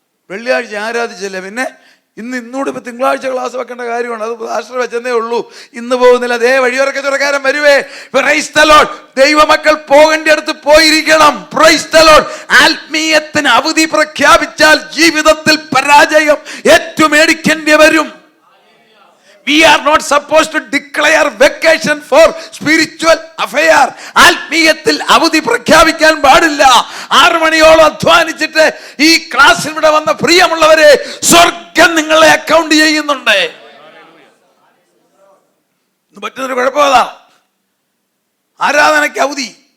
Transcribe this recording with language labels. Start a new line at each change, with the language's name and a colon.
Malayalam: വെള്ളിയാഴ്ച ആരാധിച്ചില്ല. പിന്നെ ഇന്നൂടെ ഇപ്പൊ തിങ്കളാഴ്ച ക്ലാസ് വെക്കേണ്ട കാര്യമാണ്. അത് പാസ്റ്റർ വെച്ചതേ ഉള്ളൂ, ഇന്ന് പോകുന്നില്ല. അതേ വഴിയോര കച്ചവടക്കാരൻ വരുവേ.
English: Praise the Lord.
Malayalam: ദൈവമക്കൾ പോകേണ്ട അടുത്ത് പോയിരിക്കണം.
English: Praise the Lord.
Malayalam: ആത്മീയത്തിന് അവധി പ്രഖ്യാപിച്ചാൽ ജീവിതത്തിൽ പരാജയം ഏറ്റുമേടിക്കേണ്ടി വരും.
English: We are not supposed to declare vacation for spiritual affair.
Malayalam: ആത്മീയത്തിൽ അവധി പ്രഖ്യാപിക്കാൻ പാടില്ല. 6 മണിയോളം അധ്വാനിച്ചിട്ട് ഈ ക്ലാസ്സിൽ ഇവിടെ വന്ന പ്രിയമുള്ളവരെ, സ്വർഗം നിങ്ങളെ അക്കൗണ്ട് ചെയ്യുന്നുണ്ട്. പറ്റുന്നൊരു കുഴപ്പമതാ, ആരാധനയ്ക്ക് അവധി.